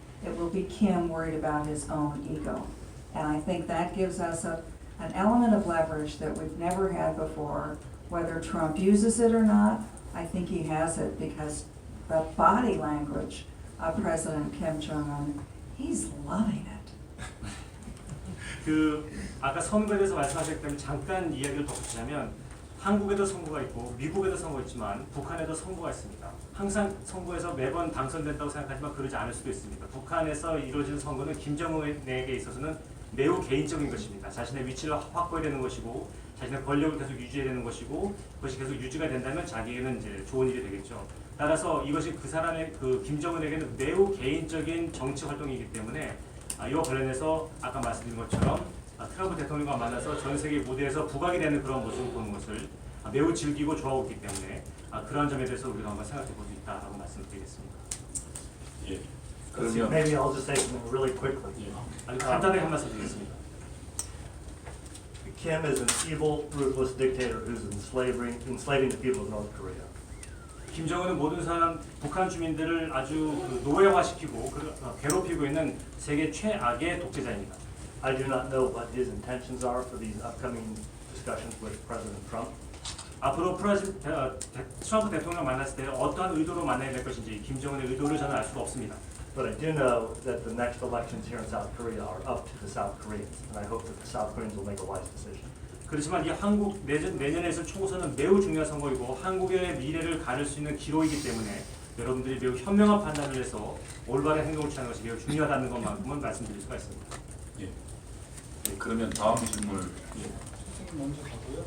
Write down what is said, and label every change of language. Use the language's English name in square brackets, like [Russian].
[English] It will be Kim worried about his own ego. And I think that gives us an element of leverage that we've never had before. Whether Trump uses it or not, I think he has it because the body language of President Kim Jong-un, he's loving it. [Korean] 아까 선거에 대해서 말씀하셨기 때문에 잠깐 이야기를 덧붙이자면 한국에도 선거가 있고 미국에도 선거가 있지만 북한에도 선거가 있습니다. 항상 선거에서 매번 당선된다고 생각하지만 그러지 않을 수도 있습니다. 북한에서 이루어지는 선거는 김정은에게 있어서는 매우 개인적인 것입니다. 자신의 위치를 확보해야 되는 것이고 자신의 권력을 계속 유지해야 되는 것이고 그것이 계속 유지가 된다면 자기에게는 이제 좋은 일이 되겠죠. 따라서 이것이 그 사람의 그 김정은에게는 매우 개인적인 정치 활동이기 때문에 이와 관련해서 아까 말씀드린 것처럼 트럼프 대통령과 만나서 전 세계 무대에서 부각이 되는 그런 모습을 보는 것을 매우 즐기고 좋아하고 있기 때문에 그러한 점에 대해서 우리가 한번 생각해 볼 수 있다라고 말씀드리겠습니다. 예. [English] So maybe I'll just say something really quickly. [Korean] 아주 간단하게 한 말씀 드리겠습니다. [English] Kim is an evil, ruthless dictator who's enslaving the people of North Korea. [Korean] 김정은은 모든 사람 북한 주민들을 아주 노예화시키고 괴롭히고 있는 세계 최악의 독재자입니다. [English] I do not know what his intentions are for these upcoming discussions with President Trump. [Korean] 앞으로 트럼프 대통령 만났을 때 어떠한 의도로 만나야 될 것인지 김정은의 의도를 저는 알 수가 없습니다. [English] But I do know that the next elections here in South Korea are up to the South Koreans, and I hope that the South Koreans will make a wise decision. [Korean] 그렇지만 이 한국 내년에 있을 총선은 매우 중요한 선거이고 한국의 미래를 가를 수 있는 기로이기 때문에 여러분들이 매우 현명한 판단을 해서 올바른 행동을 취하는 것이 매우 중요하다는 것만큼은 말씀드릴 수가 있습니다. 예. 예. 그러면 다음 질문. 예. 선생님 먼저 가고요.